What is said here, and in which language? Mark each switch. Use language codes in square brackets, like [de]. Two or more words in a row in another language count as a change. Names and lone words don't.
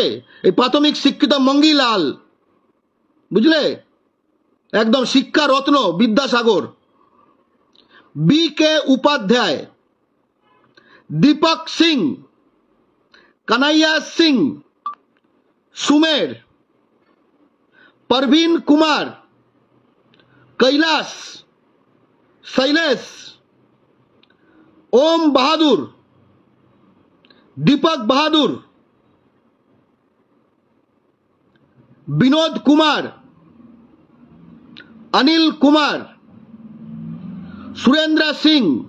[bn] এই প্রাথমিক শিক্ষিত মঙ্গিলাল, বুঝলে, একদম শিক্ষা রত্ন বিদ্যাসাগর। বি কে উপাধ্যায়, দীপক সিং, কানাইয়া সিং, সুমের, परवीन कुमार, कैलाश, शैलेश, ओम बहादुर, दीपक बहादुर, विनोद कुमार, अनिल कुमार, सुरेंद्र सिंह,